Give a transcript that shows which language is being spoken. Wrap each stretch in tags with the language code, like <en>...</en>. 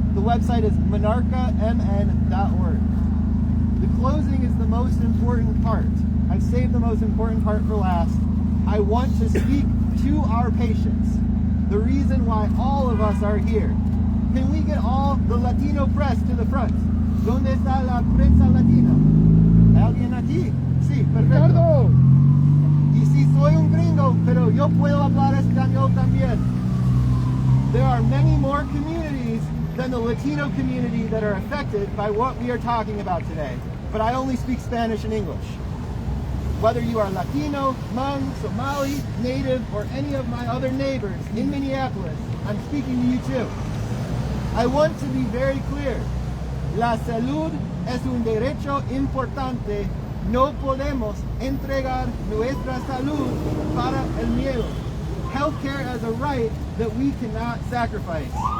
<en>The website is monarcamn.org. The closing is the most important part. I've saved the most important part for last. I want to speak to our patients, the reason why all of us are here. Can we get all the Latino press to the front?</en> <es>¿Dónde está la prensa latina? ¿Hay alguien aquí? Sí, perfecto. Ricardo. Y si soy un gringo, pero yo puedo hablar español también.</es> <en>There are many more communities than the Latino community that are affected by what we are talking about today. But I only speak Spanish and English. Whether you are Latino, Hmong, Somali, Native, or any of my other neighbors in Minneapolis, I'm speaking to you too. I want to be very clear.</en> <es>La salud es un derecho importante. No podemos entregar nuestra salud para el miedo.</es> <en>Healthcare as a right that we cannot sacrifice.</en>